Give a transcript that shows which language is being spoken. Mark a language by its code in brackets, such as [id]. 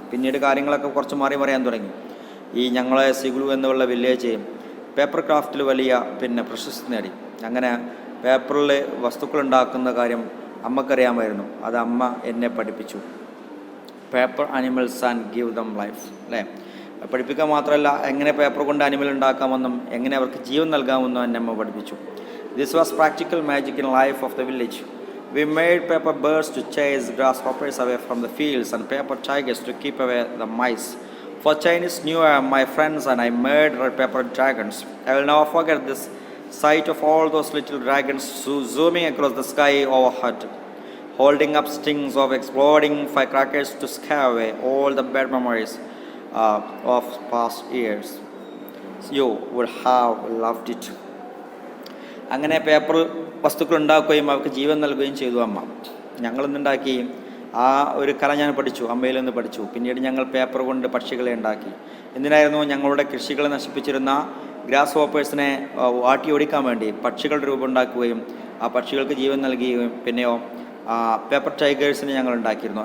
[ml] പിന്നീട് കാര്യങ്ങളൊക്കെ കുറച്ച് മാറി പറയാൻ തുടങ്ങി. ഈ ഞങ്ങളെ സിഗ്ലു എന്നുള്ള വില്ലേജ് പേപ്പർ ക്രാഫ്റ്റിൽ വലിയ പ്രശസ്തി നേടി. അങ്ങനെ പേപ്പറിൽ വസ്തുക്കൾ ഉണ്ടാക്കുന്ന കാര്യം അമ്മക്കറിയാമായിരുന്നു. അത് അമ്മ എന്നെ പഠിപ്പിച്ചു. [en] Paper animals and give them life. [ml] പഠിപ്പിക്കാൻ മാത്രമല്ല, എങ്ങനെ പേപ്പർ കൊണ്ട് അനിമൽ ഉണ്ടാക്കാമെന്നും എങ്ങനെ അവർക്ക് ജീവൻ നൽകാമെന്നും എന്നെ അമ്മ പഠിപ്പിച്ചു. [en] This was practical magic in life of the village. We made paper birds to chase grasshoppers away from the fields and paper tigers to keep away the mice. For Chinese New Year, my friends and I made paper dragons. I will never forget this sight of all those little dragons zooming across the sky overhead, holding up strings of exploding firecrackers to scare away all the bad memories of past years. You would have loved it. [ml] അങ്ങനെ paper വസ്തുക്കൾ ഉണ്ടാക്കുകയും അവർക്ക് ജീവൻ നൽകുകയും ചെയ്തു അമ്മ. ഞങ്ങളിന്നുണ്ടാക്കി ആ ഒരു കല ഞാൻ പഠിച്ചു, അമ്മയിൽ നിന്ന് പഠിച്ചു. പിന്നീട് ഞങ്ങൾ പേപ്പർ കൊണ്ട് പക്ഷികളെ ഉണ്ടാക്കി. എന്തിനായിരുന്നു? ഞങ്ങളുടെ കൃഷികളെ നശിപ്പിച്ചിരുന്ന ഗ്രാസ് ഹോപ്പേഴ്സിനെ ആട്ടി ഓടിക്കാൻ വേണ്ടി പക്ഷികളുടെ രൂപം ഉണ്ടാക്കുകയും ആ പക്ഷികൾക്ക് ജീവൻ നൽകുകയും പിന്നെയോ പേപ്പർ ടൈഗേഴ്സിനെ ഞങ്ങൾ ഉണ്ടാക്കിയിരുന്നു.